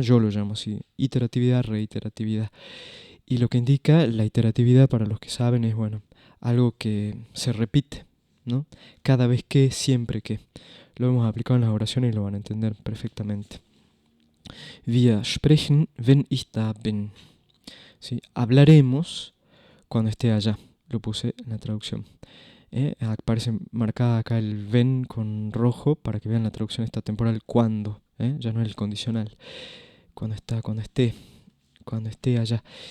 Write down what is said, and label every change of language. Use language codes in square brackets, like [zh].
[es] Yo lo llamo así, iteratividad, reiteratividad. Y lo que indica la iteratividad, para los que saben, es, bueno, algo que se repite, ¿no? Cada vez que, siempre que. Lo hemos aplicado en las oraciones y lo van a entender perfectamente. [de] Wir sprechen, wenn ich da bin. [es] ¿Sí? Hablaremos cuando esté allá. Lo puse en la traducción. Aparece marcada acá el ven con rojo para que vean la traducción esta temporal cuando. Ya no es el condicional. Cuando esté allá.